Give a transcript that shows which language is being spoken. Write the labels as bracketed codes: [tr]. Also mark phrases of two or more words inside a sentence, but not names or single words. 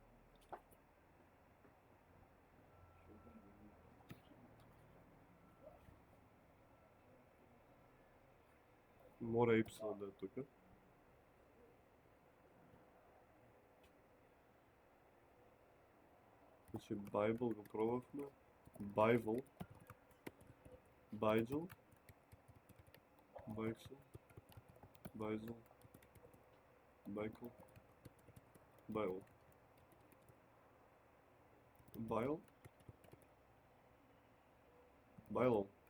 [mk] Мора Y да е тука. Значи Bible го пробавме. Bible. Бајджел. Байксел. Байзел. Байкл. Байл. Байл. Байло.